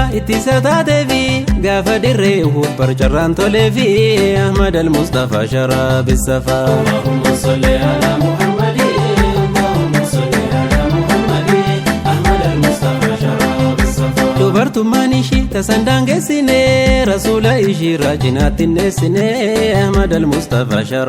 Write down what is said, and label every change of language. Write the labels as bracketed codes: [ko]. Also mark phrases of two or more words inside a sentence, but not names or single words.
[om] Tisa taatee fi gaafa dirree Uhud barcarraan tolee fi [ar] أحمد المصطفى شراب الصفا. اللهم صل على محمد، اللهم صل على محمد، أحمد المصطفى شراب الصفا. [om] Dubartummaan ishii tasan daangeessine, Rasuula ishii irraa cinaatti hin dheessine, Ahmad al-Mustafa